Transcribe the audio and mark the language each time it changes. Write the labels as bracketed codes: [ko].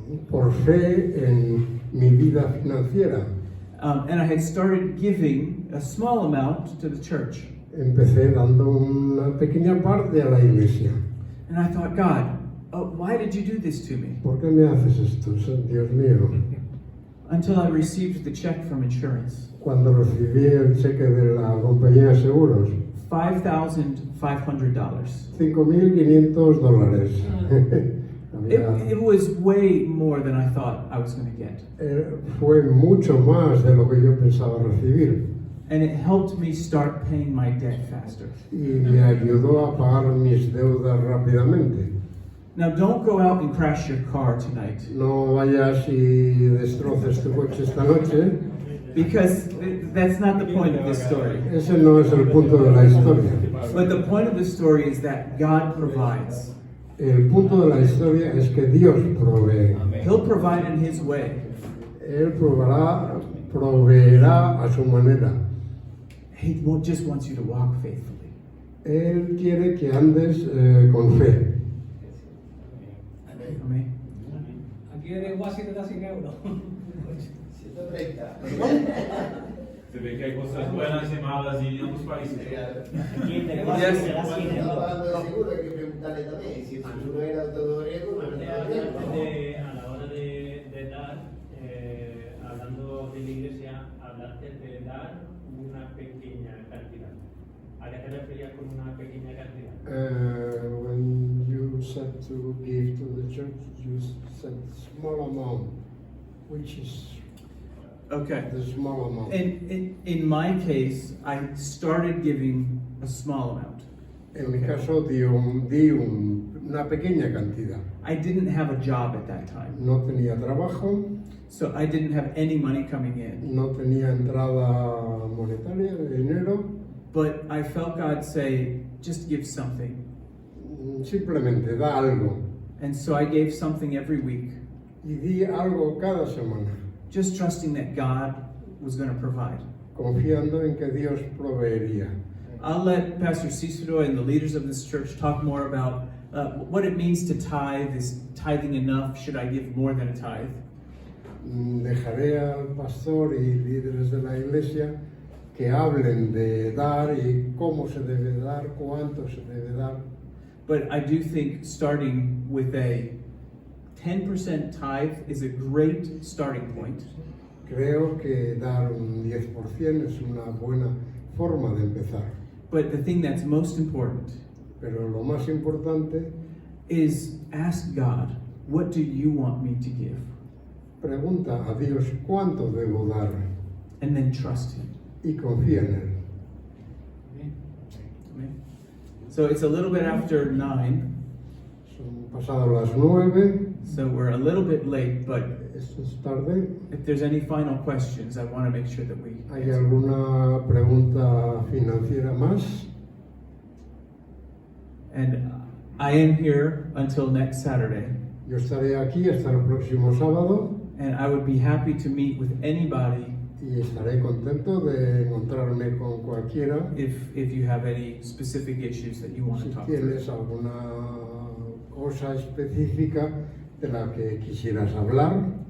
[es] por fe en mi vida financiera. [en] And I had started giving a small amount to the church. [es] Empecé dando una pequeña parte a la iglesia. [en] And I thought, God, why did you do this to me? [es] ¿Por qué me haces esto, Dios mío? [en] Until I received the check from insurance. [es] Cuando recibí el cheque de la compañía de seguros, [en] $5,500. [es] $5.500. [en] It was way more than I thought I was going to get. [es] Fue mucho más de lo que yo pensaba recibir. [en] And it helped me start paying my debt faster. [es] Y me ayudó a pagar mis deudas rápidamente. [en] Now, don't go out and crash your car tonight, [es] No vayas y destroces tu coche esta noche. [en] because that's not the point of this story. [es] Ese no es el punto de la historia. [en] But the point of the story is that God provides. [es] El punto de la historia es que Dios provee. [en] He'll provide in His way. [es] Él proveerá a su manera. [en] He just wants you to walk faithfully. [es] Él quiere que andes con fe. Amén. Aquí en Washington da 100 euros. 130. Se ve que hay cosas buenas y malas y en ambos países. Aquí en el [en] Yes. [es] se da 100 Estaba euros. hablando de seguro, hay que preguntarle también si el seguro era todo griego, no era todo griego. A la hora de dar, hablando de la iglesia, hablaste de dar una pequeña cantidad. ¿A qué te referías con una pequeña cantidad? [en] When you said to give to the church, you said small amount, which is Okay. the small amount. In my case, I started giving a small amount. [es] En mi caso di una pequeña cantidad. [en] I didn't have a job at that time, [es] No tenía trabajo, [en] so I didn't have any money coming in. [es] no tenía entrada monetaria de dinero. [en] But I felt God say, just give something. [es] Simplemente da algo. [en] And so I gave something every week, [es] Y di algo cada semana, [en] just trusting that God was going to provide. [es] confiando en que Dios proveería. [en] I'll let Pastor Cicero and the leaders of this church talk more about what it means to tithe. Is tithing enough? Should I give more than a tithe? [es] Dejaré al pastor y líderes de la iglesia que hablen de dar y cómo se debe dar, cuánto se debe dar. [en] But I do think starting with a 10% tithe is a great starting point. [es] Creo que dar un 10% es una buena forma de empezar. [en] But the thing that's most important [es] Pero lo más importante, [en] is ask God, what do you want me to give? [es] pregunta a Dios cuánto debo dar [en] And then trust Him. [es] y confía en Él. [en] Amen. So it's a little bit after 9, [es] Son pasado las 9, [en] so we're a little bit late, but [es] esto es tarde. [en] if there's any final questions, I want to make sure that we [es] ¿Hay [en] answer. [es] alguna pregunta financiera más? [en] And I am here until next Saturday, [es] Yo estaré aquí hasta el próximo sábado [en] and I would be happy to meet with anybody [es] y estaré contento de encontrarme con cualquiera. [en] if you have any specific issues that you want [es] Si [en] to talk through. [es] tienes alguna cosa específica de la que quisieras hablar.